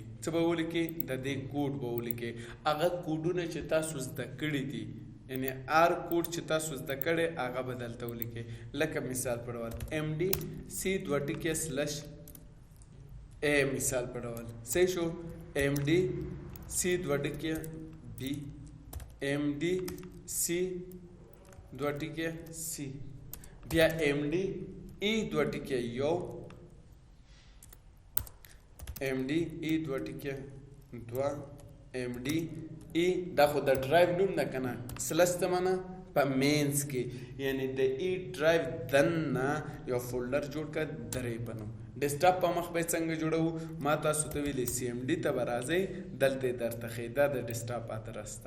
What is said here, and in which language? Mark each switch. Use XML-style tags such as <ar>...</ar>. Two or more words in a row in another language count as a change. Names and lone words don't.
<ps>څه به ولیکئ؟ د دې کوډ به ولیکئ. هغه کوډونه چې تاسو زده کړي دي، یعنې هر کوډ چې تاسو زده کړی هغه به دلته ولیکئ. لکه مثال په ډول MD_C_A مثال په ډول صحیح شو. MD_C_B MD_C_C بیا MD_E_1 MD_E_2 MD_E دا خو د ډرایو نوم ده که نه، سلس ته منه په مینس کې، یعنې د</ps> <en>E drive</en> <ps>دننه یو فولډر جوړ کړه 3 په نوم. ډیسکټاپ په مخ به یې څنګه جوړوو؟ ما تاسو ته ویلې CMD ته به راځئ، دلته یې درته ښیي. دا د ډیسکټاپ ادرس ده.</ps>